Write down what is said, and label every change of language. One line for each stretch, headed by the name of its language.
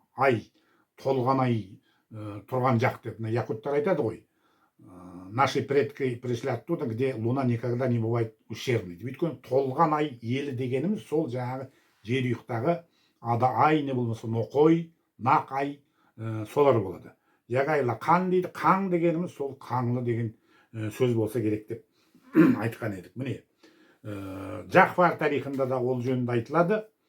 Kazakh: Ай, толған ай тұрған жақ деп якуттар айтады ғой.
Russian: Наши предки пришли оттуда, где луна никогда не бывает ущербной.
Kazakh: Өйткені толған ай елі дегеніміз сол жаңағы жер ұйықтағы ай не болмаса ноқой, нақ ай солар болады. Яғайлы қан дейді. Қан дегеніміз сол қаңлы деген сөз болса керек деп айтқан едік. Міне Жақфар тарихында да ол жөнінде айтылады.